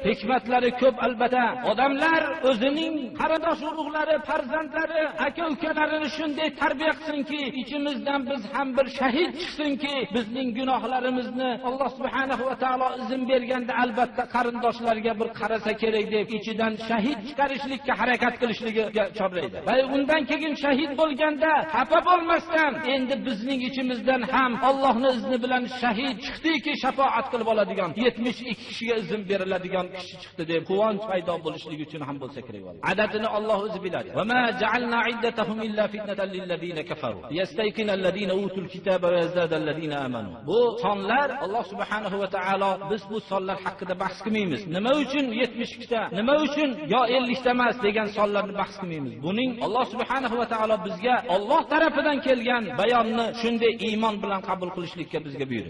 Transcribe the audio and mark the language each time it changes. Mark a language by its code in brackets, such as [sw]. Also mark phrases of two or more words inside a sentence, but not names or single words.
[uz] Hikmatlari ko'p albatta. Odamlar o'zining qarindosh urug'lari, farzandlari, aka-ukalarini shunday tarbiya qilsinki, ichimizdan biz ham bir shahid chiqsinki, bizning gunohlarimizni Alloh [ar] سبحانه وتعالى [uz] izn berganda albatta qarindoshlarga bir qarasa kerak deb ichidan shahid chiqarishlikka harakat qilishligiga chorlaydi. Va undan keyin shahid bo'lganda xafa bo'lmasdan, endi bizning ichimizdan ham Allohning izni bilan shahid chiqdiki, shafoat qilib oladigan 72 kishiga izn beriladigan kishi chiqdi deb quvonch paydo bo'lishligi uchun ham bo'lsa kerak. Adadini Alloh o'zi biladi. [ar] وما جعلنا عدتهم إلا فتنة للذين كفروا ليستيقن الذين أوتوا الكتاب ويزداد الذين آمنوا. [uz] Bu sonlar Alloh [ar] سبحانه وتعالى, [uz] biz bu sonlar haqida bahs qilmaymiz. Nima uchun 72 ta, nima uchun yo 50 ta emas degan sonlarni bahs qilmaymiz. Buning Alloh [ar] سبحانه وتعالى [uz] bizga Alloh tarafidan kelgan bayonni shunday iymon bilan qabul qilishlikka bizga buyurdi.